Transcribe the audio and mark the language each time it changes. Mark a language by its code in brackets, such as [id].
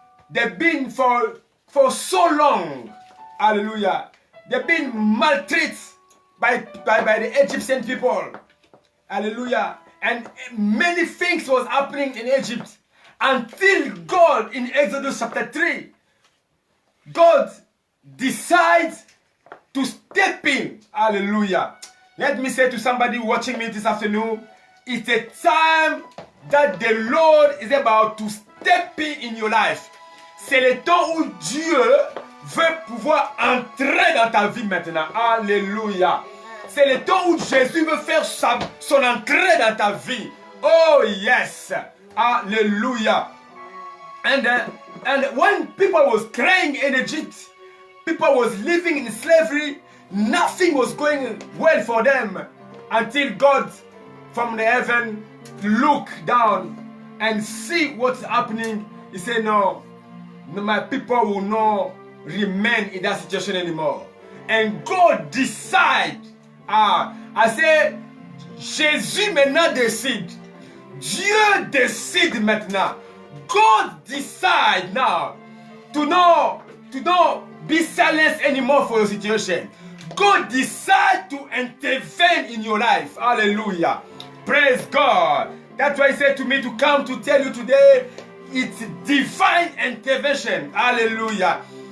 [en] They've been for so long, hallelujah, they've been maltreated by the Egyptian people, hallelujah, and many things was happening in Egypt until God in Exodus chapter 3, God decides to step in, hallelujah. Let me say to somebody watching me this afternoon, it's a time that the Lord is about to step in your life. [fr] C'est le temps où Dieu veut pouvoir entrer dans ta vie maintenant. Alléluia. C'est le temps où Jésus veut faire son entrée dans ta vie. [en] Oh yes. Hallelujah. And when people was crying in Egypt, people was living in slavery, nothing was going well for them until God from the heaven look down and see what's happening. He said, no, my people will not remain in that situation anymore. And God decide. I say, [fr] Jésus maintenant décide. Dieu décide maintenant. [en] God decide now to not be silenced anymore for your situation. God decide to intervene in your life. Hallelujah. Praise God. That's why he said to me to come to tell you today, it's divine intervention. Hallelujah.